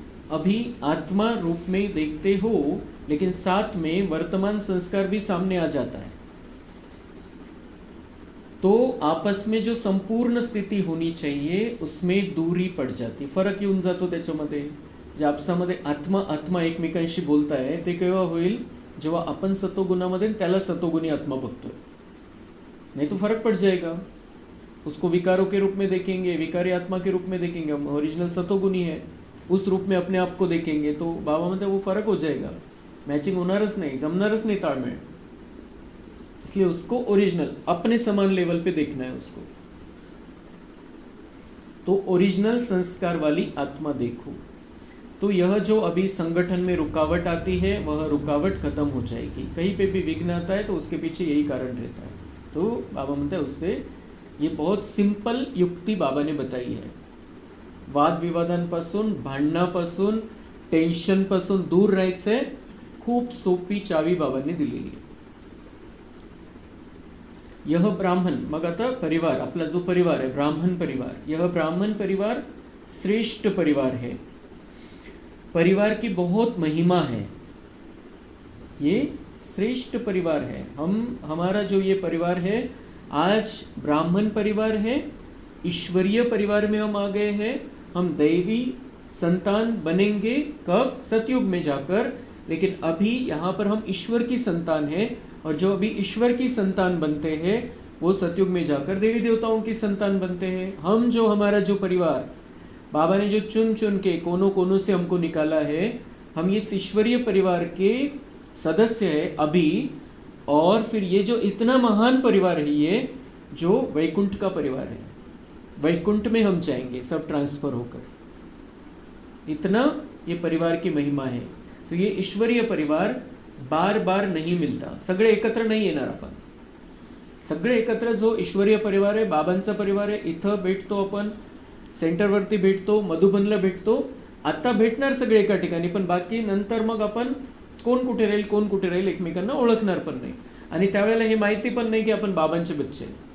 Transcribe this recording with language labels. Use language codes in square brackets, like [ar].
[hi] अभी आत्मा रूप में देखते हो, लेकिन साथ में वर्तमान संस्कार भी सामने आ जाता है, तो आपस में जो संपूर्ण स्थिती होनी चाहिए उसमें दूरी पड़ जाती, [mr] फरक येऊन जातो त्याच्यामध्ये। जे आपसामध्ये आत्मा आत्मा एकमेकांशी बोलता है ते केव्हा होईल, जेव्हा आपण सतोगुणामध्ये त्याला सतोगुणी आत्मा बघतोय, [hi] नहीं तो फर्क पड़ जाएगा। उसको विकारों के रूप में देखेंगे, विकारी आत्मा के रूप में देखेंगे, हम ओरिजिनल सतोगुणी है उस रूप में अपने आप को देखेंगे, तो बाबा म्हणते वो फरक हो जाएगा, [mr] मैचिंग होणारच नाही, जमणारच नाही ताळमेळ। [hi] इसलिए उसको ओरिजिनल अपने समान लेवल पे देखना है उसको। तो ओरिजिनल संस्कार वाली आत्मा देखो, तो यह जो अभी संगठन में रुकावट आती है वह रुकावट खत्म हो जाएगी। कहीं पे भी विघ्न आता है तो उसके पीछे यही कारण रहता है। तो बाबा म्हणते हैं उससे, ये बहुत सिंपल युक्ति बाबा ने बताई है। [mr] वाद विवादांपासून, भांडणापासून, टेन्शनपासून दूर राहायचंय, खूप सोपी चावी बाबांनी दिलेली आहे। [hi] यह ब्राह्मण, [mr] मग आता परिवार, आपला [hi] जो परिवार है ब्राह्मण परिवार, यह ब्राह्मण परिवार श्रेष्ठ परिवार है। परिवार की बहुत महिमा है, ये श्रेष्ठ परिवार है। हमारा जो ये परिवार है आज ब्राह्मण परिवार है, ईश्वरीय परिवार में हम आ गए हैं। हम दैवी संतान बनेंगे कब, सतयुग में जाकर, लेकिन अभी यहाँ पर हम ईश्वर की संतान हैं, और जो अभी ईश्वर की संतान बनते हैं वो सतयुग में जाकर देवी देवताओं की संतान बनते हैं। हम जो हमारा जो परिवार बाबा ने जो चुन चुन के कोनों कोनों से हमको निकाला है, हम ये ईश्वरीय परिवार के सदस्य है अभी। और फिर ये जो इतना महान परिवार है, ये जो वैकुंठ का परिवार है, वैकुंठ में हम जाएंगे सब ट्रांसफर होकर, इतना ये परिवार की महिमा है। तो ये ईश्वरीय परिवार बार बार नहीं मिलता, [mr] सगळे एकत्र नहीं येणार आपण, सगळे एकत्र जो ईश्वरीय परिवार आहे, बाबांचा परिवार आहे, इथं भेटतो आपण, सेंटरवरती भेटतो, मधुबनला भेटतो, आता भेटणार सगळे एका ठिकाणी, पण बाकी नंतर मग आपण कोण कुठे राहील कोण कुठे राहील एकमेकांना ओळखणार पण नाही, आणि त्यावेळेला हे माहिती पण नाही की आपण बाबांचे बच्चे।